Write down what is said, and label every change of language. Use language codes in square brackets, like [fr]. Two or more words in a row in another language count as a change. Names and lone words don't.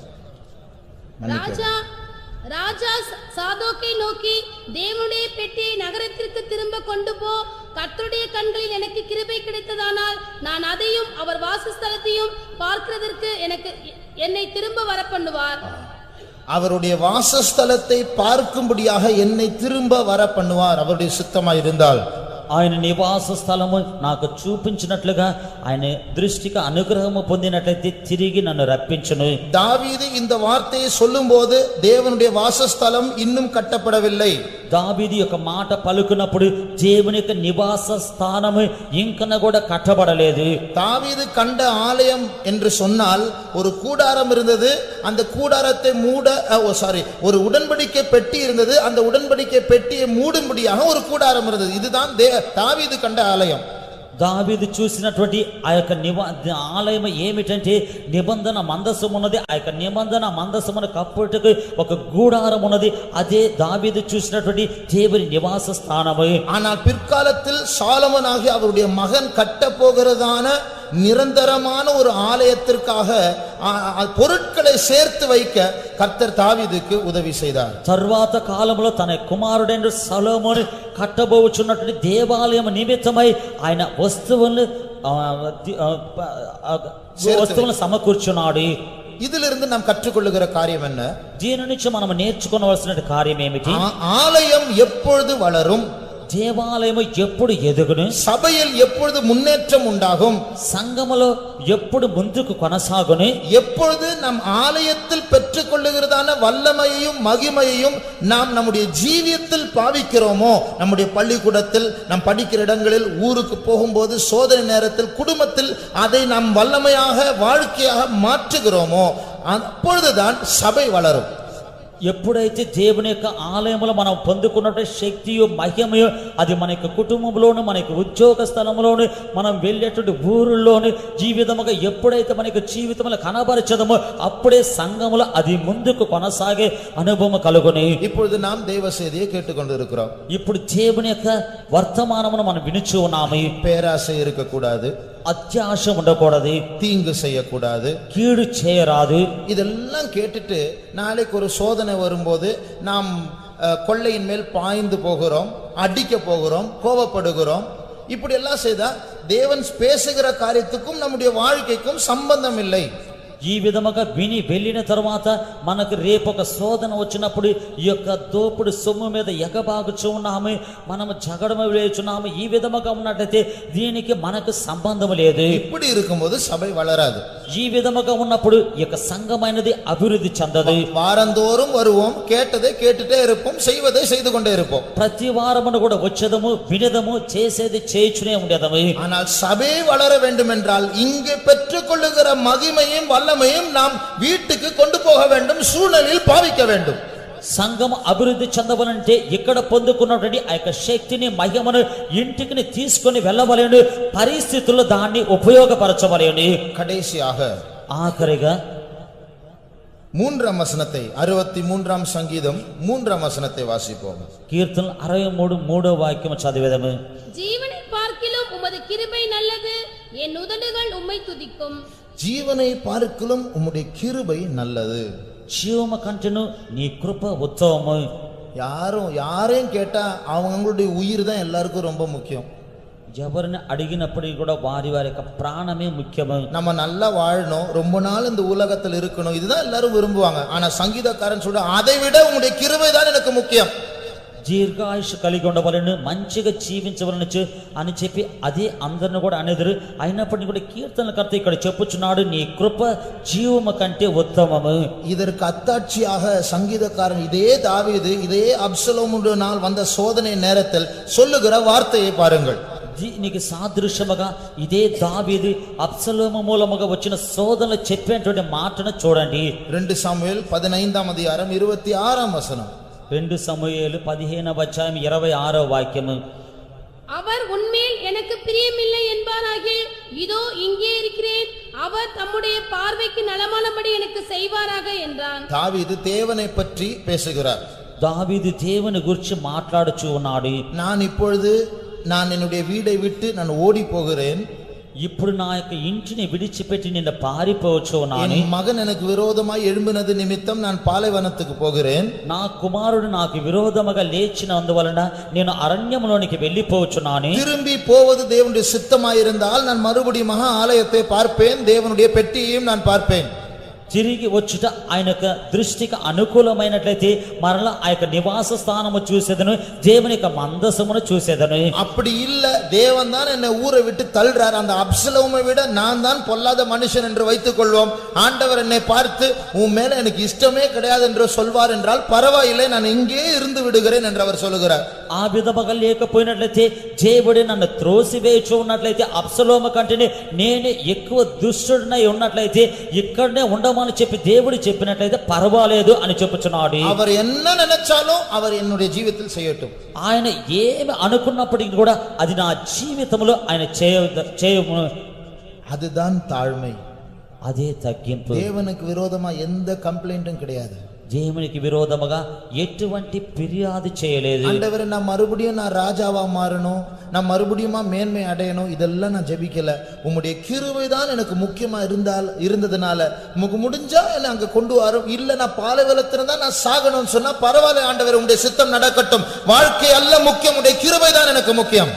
[ta] ராஜா சாதோக்கை நோக்கி, தேவனுடைய பெட்டியை நகரத்திற்கு திரும்ப கொண்டு போ, கர்த்தருடைய கண்களில் எனக்கு கிருபை கிடைத்ததானால் நான் அதையும் அவர் வாசஸ்தலத்தையும் பார்க்கிறதற்கு என்னை திரும்ப வர பண்ணுவார். அவருடைய வாசஸ்தலத்தை பார்க்கும்படியாக என்னை திரும்ப வர பண்ணுவார், அவருடைய சித்தமாய் இருந்தால். [te] ఆయన నివాస స్థలము నాకు చూపించినట్లుగా ఆయన దృష్టికి అనుగ్రహము పొందినట్లయితే తిరిగి నన్ను రప్పించును. [ta] தாவீது இந்த வார்த்தையை சொல்லும்போது தேவனுடைய வாசஸ்தலம் இன்னும் கட்டப்படவில்லை. [te] దావీదు యొక్క మాట పలుకున్నప్పుడు దేవుని యొక్క నివాస స్థానము ఇంకన కూడా కట్టబడలేదు. [ta] தாவீது கண்ட ஆலயம் என்று சொன்னால் ஒரு கூடாரம் இருந்தது, அந்த கூடாரத்தை மூட ஒரு உடன்படிக்கை பெட்டி இருந்தது, அந்த உடன்படிக்கை பெட்டியை மூடும்படியாக ஒரு கூடாரம் இருந்தது. இதுதான் தாவீது கண்ட ஆலயம். [te] దావీదు చూసినటువంటి ఆ యొక్క ఆలయం ఏమిటంటే నిబంధన మందసం ఉన్నది. ఆ యొక్క నిబంధన మందసమును కప్పుటకు ఒక గూడారం ఉన్నది. అదే దావీదు చూసినటువంటి దేవుని నివాస స్థానము. [ta] ஆனால் பிற்காலத்தில் சாலமோன் ஆகிய அவருடைய மகன் கட்ட போகிறதான நிரந்தரமான ஒரு ஆலயத்திற்காக பொருட்களை சேர்த்து வைக்க கர்த்தர் தாவீதுக்கு உதவி செய்தார். [te] తర్వాత కాలంలో తన కుమారుడైన సొలొమోను కట్టబోచున్నటువంటి దేవాలయం నిమిత్తమై ఆయన వస్తువులను సమకూర్చున్నాడు. [ta] இதிலிருந்து நாம் கற்றுக்கொள்ளுகிற காரியம் என்ன? [te] దీని నుంచి మనం నేర్చుకోవలసిన కార్యం ఏమిటి? [ta] ஆலயம் எப்பொழுது வளரும், [te] దేవాలయం ఎప్పుడు ఎదుగును, [ta] సభயில் எப்பொழுது முன்னேற்றம் உண்டாகும், [te] సంఘములో ఎప్పుడు ముందుకు కొనసాగును, [ta] எப்பொழுது நம் ஆலயத்தில் பெற்றுக்கொள்ளுகிறதான வல்லமையையும் மகிமையையும் நாம் நம்முடைய ஜீவியத்தில் பாவிக்கிறோமோ, நம்முடைய பள்ளிக்கூடத்தில், நம் படிக்கிற இடங்களில், ஊருக்கு போகும்போது, சோதனை நேரத்தில், குடும்பத்தில் அதை நாம் வல்லமையாக வாழ்க்கையாக மாற்றுகிறோமோ அப்பொழுதுதான் சபை வளரும். [te] ఎప్పుడైతే దేవుని యొక్క ఆలయంలో మనం పొందుకున్నట్టు శక్తియో మహిమయో అది మన యొక్క కుటుంబంలోను, మన యొక్క ఉద్యోగ స్థలంలోను, మనం వెళ్ళేటువంటి ఊరుల్లోను జీవితముగా ఎప్పుడైతే మన యొక్క జీవితంలో కనబరచదమో అప్పుడే సంఘములో అది ముందుకు కొనసాగే అనుభవం కలుగుని. [ta] இப்பொழுது நாம் தேவ செய்தியை கேட்டுக்கொண்டிருக்கிறோம். [te] ఇప్పుడు దేవుని యొక్క వర్తమానమును మనం వినుచు ఉన్నాము. [ta] பேராசை இருக்கக்கூடாது, [te] అత్యాశ ఉండకూడదు, [ta] தீங்கு செய்யக்கூடாது, [te] కీడు చేయరాదు. [ta] இதெல்லாம் கேட்டுட்டு நாளைக்கு ஒரு சோதனை வரும்போது நாம் கொள்ளையின் மேல் பாய்ந்து போகிறோம், அடிக்க போகிறோம், கோபப்படுகிறோம். இப்படி எல்லாம் செய்தா தேவன் பேசுகிற காரியத்துக்கும் நம்முடைய வாழ்க்கைக்கும் சம்பந்தம் இல்லை. [te] ఈ విధముగా విని వెళ్ళిన తర్వాత మనకు రేపు ఒక శోధన వచ్చినప్పుడు ఈ యొక్క దోపుడు సొమ్ము మీద ఎగబాగుచూ ఉన్నాము, మనము జగడమ వేచున్నాము. ఈ విధముగా ఉన్నట్టయితే దీనికి మనకు సంబంధం లేదు. [ta] இப்படி இருக்கும்போது சபை வளராது. [te] ఈ విధముగా ఉన్నప్పుడు ఈ యొక్క సంఘమైనది అభివృద్ధి చెందదు. [ta] వారందోறும் வருவோம், கேட்டதை கேட்டுட்டே இருப்போம், செய்வதை செய்து கொண்டே இருப்போம். [te] ప్రతి వారమును కూడా వచ్చేదము, వినదము, చేసేది చేయుచునే ఉండేదము. [ta] ஆனால் சபை வளர வேண்டும் என்றால் இங்கே பெற்றுக்கொள்ளுகிற மகிமையும் வல்லமையும் நாம் வீட்டுக்கு கொண்டு போக வேண்டும், சூழ்நிலையில் பாவிக்க வேண்டும். [te] సంఘం అభివృద్ధి చెందవలంటే ఇక్కడ పొందుకున్నటువంటి ఆ యొక్క శక్తిని మహిమను ఇంటికి తీసుకొని వెళ్ళవలేను, పరిస్థితుల్లో దాన్ని ఉపయోగపరచవలేను. [ta] கடைசியாக [te] ఆఖరిగా [ta] 3ஆம் வசனத்தை 63ஆம் சங்கீதம் 3ஆம் வசனத்தை வாசிப்போம். [te] కీర్తన 63 వాక్యం చదివేదము. [ta] జీవனை பார்க்கிலும் உமது கிருபை நல்லது, என் உதடுகள் உம்மை துதிக்கும். ஜீவனை பார்க்கிலும் உம்முடைய கிருபை நல்லது. [te] జీవము కంటెను నీ కృప ఉత్తమము. [ta] யாரையும் கேட்டா அவங்களுடைய உயிர் தான் எல்லாருக்கும் ரொம்ப முக்கியம். [te] ఎవరిని అడిగినప్పటికీ కూడా వారి వారి యొక్క ప్రాణమే ముఖ్యము. [ta] நம்ம நல்லா வாழணும், ரொம்ப நாள் இந்த உலகத்தில் இருக்கணும், இதுதான் எல்லாரும் விரும்புவாங்க. ஆனா சங்கீதக்காரன் சொல்ற அதை விட உங்களுடைய கிருபை தான் எனக்கு முக்கியம். [te] దీర్ఘాయుష్ కలిగి ఉండవలను, మంచిగా జీవించవలను అని చెప్పి అదే అందరిని కూడా అనేదురు. అయినప్పటికీ కూడా కీర్తనకర్త ఇక్కడ చెప్పుచున్నాడు, నీ కృప జీవము కంటే ఉత్తమము. [ta] இதற்கு அத்தாட்சியாக சங்கீதக்காரன் இதே தாவீது இதே அப்சலோமுடைய நாள் வந்த சோதனை நேரத்தில் சொல்லுகிற வார்த்தையை பாருங்கள். [te] దీనికి సాదృశ్యముగా ఇదే దావీదు అబ్సలోము మూలముగా వచ్చిన శోధనలు చెప్పేటువంటి మాటను చూడండి. [ta] 2 சாமுவேல் 15ஆம் அதிகாரம் 26ஆம் வசனம். [te] 2 సమూయేలు 15వ అధ్యాయం 26వ వాక్యము. [ta] அவர் உன்மேல் எனக்கு பிரியமில்லை என்பாராகில் இதோ இங்கே இருக்கிறேன், அவர் தம்முடைய பார்வைக்கு நலமானபடி எனக்கு செய்வாராக என்றான். தாவீது தேவனை பற்றி பேசுகிறார். [te] దావీదు దేవుని గురించి మాట్లాడుచూ ఉన్నాడు. [ta] நான் என்னுடைய வீடை விட்டு நான் ஓடி போகிறேன், [te] ఇప్పుడు నా యొక్క ఇంటిని విడిచిపెట్టి నిన్ను పారిపోవచ్చు ఉన్నాను. [ta] என் மகன் எனக்கு விரோதமாய் எழும்பினது நிமித்தம் நான் பாலைவனத்துக்கு போகிறேன், [te] నా కుమారుడు నాకు విరోధముగా లేచినందువలన నేను అరణ్యములోనికి వెళ్ళిపోవచ్చున్నాను. [ta] திரும்பி போவது தேவனுடைய சித்தமாய் இருந்தால் நான் மறுபடியும் மகா ஆலயத்தை பார்ப்பேன், தேவனுடைய பெட்டியையும் நான் பார்ப்பேன். [te] తిరిగి వచ్చుట ఆయన యొక్క దృష్టికి అనుకూలమైనట్లయితే మరలా ఆ యొక్క నివాస స్థానము చూసేదను, దేవుని యొక్క మందసమును చూసేదను. [ta] அப்படி இல்ல, தேவன் தான் என்னை ஊரை விட்டு தள்ளுறார், அந்த அப்சலோமை விட நான் தான் பொல்லாத மனுஷன் என்று வைத்துக் கொள்வோம், ஆண்டவர் என்னை பார்த்து உன் மேல எனக்கு இஷ்டமே கிடையாது என்று சொல்வார் என்றால் பரவாயில்லை, நான் இங்கே இருந்து விடுகிறேன் என்று அவர் சொல்லுகிறார். [te] ఆ విధముగా లేకపోయినట్లయితే, దేవుడు నన్ను త్రోసివేయచ్చు ఉన్నట్లయితే, అబ్సలోము కంటే నేనే ఎక్కువ దుష్టుడినై ఉన్నట్లయితే ఇక్కడనే ఉండమని చెప్పి దేవుడు చెప్పినట్లయితే పర్వాలేదు అని చెప్పుచున్నాడు. [ta] அவர் என்ன நினைச்சாலும் அவர் என்னுடைய ஜீவிதத்தில் செய்யட்டும். [te] ఆయన ఏమి అనుకున్నప్పటికీ కూడా అది నా జీవితంలో ఆయన చేయము. [ta] அதுதான் தாழ்மை. [te] అదే తగ్గింపు. [ta] தேவனுக்கு விரோதமா எந்த கம்ப்ளைண்டும் கிடையாது. [te] దేవునికి విరోధముగా ఎటువంటి ఫిర్యాదు చేయలేదు. [ta] ஆண்டவரே, நான் மறுபடியும் ராஜாவா மாறணும், நான் மறுபடியும் மேன்மை அடையணும், இதெல்லாம் நான் ஜெபிக்கல. உம்முடைய கிருபை தான் எனக்கு முக்கியமா இருந்ததுனால உமக்கு முடிஞ்சா என்ன அங்க கொண்டு வரும், இல்ல நான் பாலைவனத்துல தான் நான் சாகணும்னு சொன்னா பரவாயில்ல ஆண்டவரே, உம்முடைய சித்தம் நடக்கட்டும், வாழ்க்கை அல்ல முக்கியம், உம்முடைய கிருபை தான் எனக்கு முக்கியம்.